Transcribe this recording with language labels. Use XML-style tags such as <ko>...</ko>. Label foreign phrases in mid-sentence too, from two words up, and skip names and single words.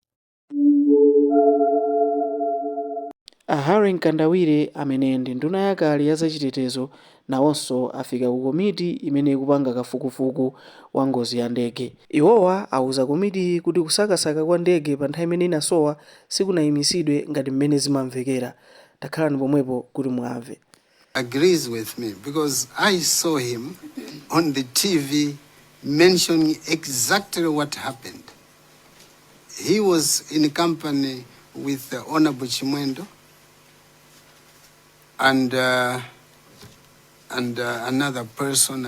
<ny>Harry Nkandawire amene ndi nduna yakale ya zachitetezo nawonso afika ku komiti imene ikupanga kafukufuku wa ngozi ya ndege. Iwowa awuza komiti kuti kusakasaka kwa ndege pa nthawi imene inasowa sikunayimisidwe ngati mmene zimamvekera. Takhalani pomwepo kuti muamve.</ny> <en>Agrees with me because I saw him on the TV mentioning exactly what happened. He was in company with the Honorable Chimwendo and another person.</en>